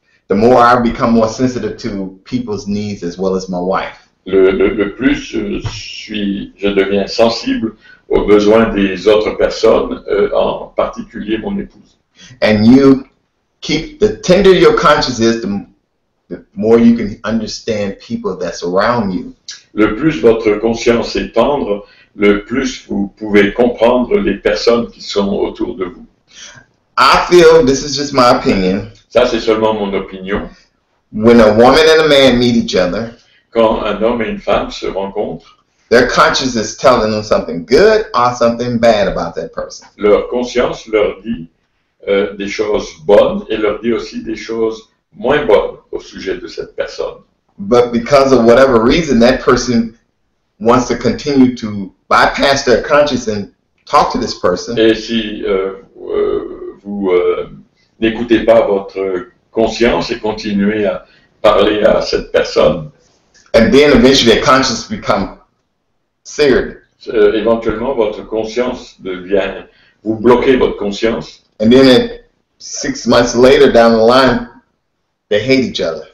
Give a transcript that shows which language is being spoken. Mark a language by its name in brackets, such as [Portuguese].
[English] The more I become more sensitive to people's needs as well as my wife. [French] Le plus je deviens sensible aux besoins des autres personnes, en particulier mon épouse. [English] And the tender your conscience is, the more you can understand people that's around you. [French] Le plus votre conscience est tendre, le plus vous pouvez comprendre les personnes qui sont autour de vous. [English] I feel, this is just my opinion, [French] Ça, c'est seulement mon opinion. [English] when a woman and a man meet each other, [French] Quand un homme et une femme se rencontrent, [English] their conscience is telling them something good or something bad about that person. [French] leur conscience leur dit des choses bonnes et leur dit aussi des choses moins bonnes au sujet de cette personne. [English] But because of whatever reason, that person wants to continue to bypass their conscience and talk to this person. [French] Et si vous n'écoutez pas votre conscience et continuez à parler à cette personne, [English] And then eventually their conscience become seared. [French] Éventuellement votre conscience devient, vous bloquez votre conscience. [English] And then 6 months later down the line, they hate each other.